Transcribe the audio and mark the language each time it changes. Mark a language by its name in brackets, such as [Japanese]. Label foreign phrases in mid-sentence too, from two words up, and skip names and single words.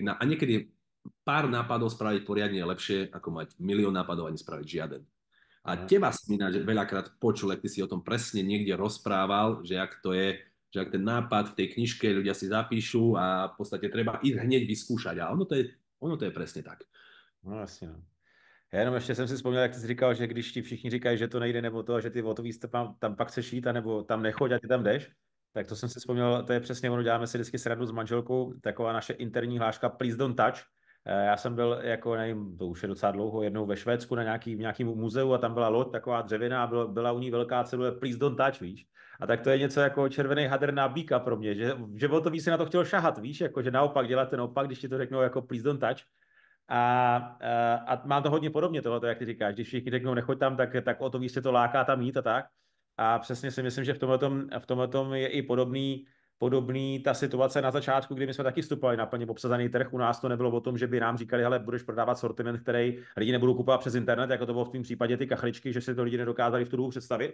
[Slovak] A niekedy pár nápadov spraviť poriadne je lepšie, ako mať milión nápadov a nespraviť žiaden. A teba som ináč veľakrát počul, ak ty si o tom presne niekde rozprával, že ak to je, že ak ten nápad v tej knižke ľudia si zapíšu a v podstate treba ísť hneď vyskúšať. A ono to je presne tak. [Czech] No jasně, no. Já jenom ještě jsem si vzpomněl, jak jsi říkal, že když ti všichni říkají, že to nejde, nebo to, že ty o to víc tam pak chceš jít, nebo tam nechoď a ty tam jdeš, tak to jsem si vzpomněl, to je přesně ono, děláme si vždycky srandu s manželkou, taková naše interní hláška [English] Please don't touch. [Czech] Já jsem byl jako, nevím, to už je docela dlouho, jednou ve Švédsku v nějakém muzeu a tam byla loď taková dřevěná a byla u ní velká celuje [English] Please don't touch, [Czech] víš. A tak to je něco jako červený hadr na býka pro mě, že o to víc si na to chtěl šahat, víš, jako že naopak dělat ten opak, když ti to řeknou jako [English] Please don't touch. [Czech] A mám to hodně podobně tohle, jak ty říkáš, když všichni řeknou nechoď tam, tak o to víc se to láká tam jít a tak. A přesně si myslím, že v tomhletom je i podobný ta situace na začátku, kdy my jsme taky vstupovali na plně obsazený trh. U nás to nebylo o tom, že by nám říkali, hele, budeš prodávat sortiment, který lidi nebudou kupovat přes internet, jako to bylo v tom případě ty kachličky, že si to lidi nedokázali v tu dobu představit.